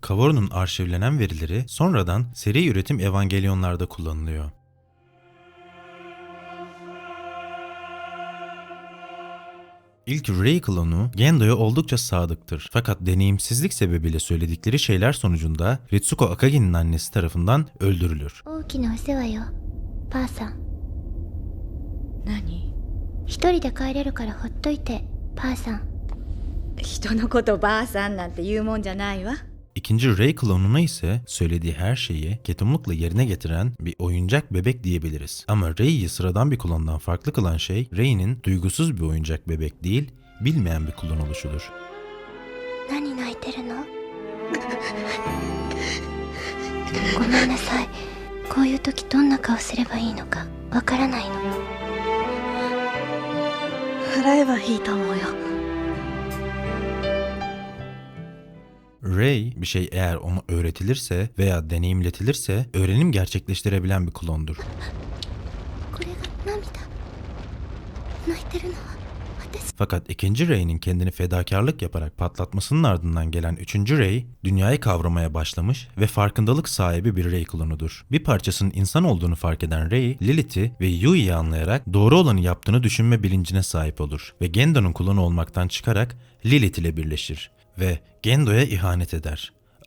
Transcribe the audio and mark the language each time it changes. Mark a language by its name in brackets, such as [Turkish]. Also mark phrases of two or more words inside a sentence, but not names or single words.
[Turkish] Kaworu'nun arşivlenen verileri sonradan seri üretim Evangelyonlarda kullanılıyor. İlk Rei klonu Gendo'ya oldukça sadıktır. Fakat deneyimsizlik sebebiyle söyledikleri şeyler sonucunda Ritsuko Akagi'nin annesi tarafından öldürülür. [Japanese] 大きなお世話よ、ばあさん。何？一人で帰れるからほっといて、ばあさん。人のことばあさんなんて言うもんじゃないわ。 [Turkish] İkinci Rei klonuna ise söylediği her şeyi ketumlukla yerine getiren bir oyuncak bebek diyebiliriz. Ama Rei'yi sıradan bir klondan farklı kılan şey Rei'nin duygusuz bir oyuncak bebek değil, bilmeyen bir klon oluşudur. [Japanese] 何泣いてるの？ごめんなさい。こういう時どんな顔すればいいのかわからないの。払えばいいと思うよ。 [Turkish] Rei, bir şey eğer ona öğretilirse veya deneyimletilirse öğrenim gerçekleştirebilen bir klondur. [Japanese] これが涙。泣いてるのは私。 [Turkish] Fakat ikinci Rei'nin kendini fedakarlık yaparak patlatmasının ardından gelen üçüncü Rei, dünyayı kavramaya başlamış ve farkındalık sahibi bir Rei klonudur. Bir parçasının insan olduğunu fark eden Rei, Lilith'i ve Yui'yi anlayarak doğru olanı yaptığını düşünme bilincine sahip olur ve Gendo'nun klonu olmaktan çıkarak Lilith ile birleşir ve Gendo'ya ihanet eder.